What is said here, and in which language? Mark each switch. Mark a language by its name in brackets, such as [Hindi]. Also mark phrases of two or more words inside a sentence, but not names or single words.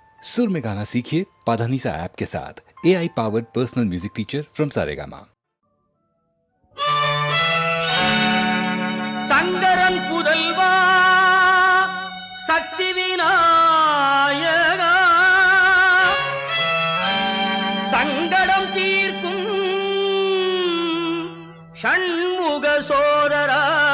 [Hindi] सुर में गाना सीखिए पाधानीसा ऐप के साथ। [English] AI powered personal music teacher from [Hindi] सारेगामा। [Tamil] சங்கரன் புதல்வா சக்தி விநாயகா சங்கடம் தீர்க்கும் ஷண்முக சோதரா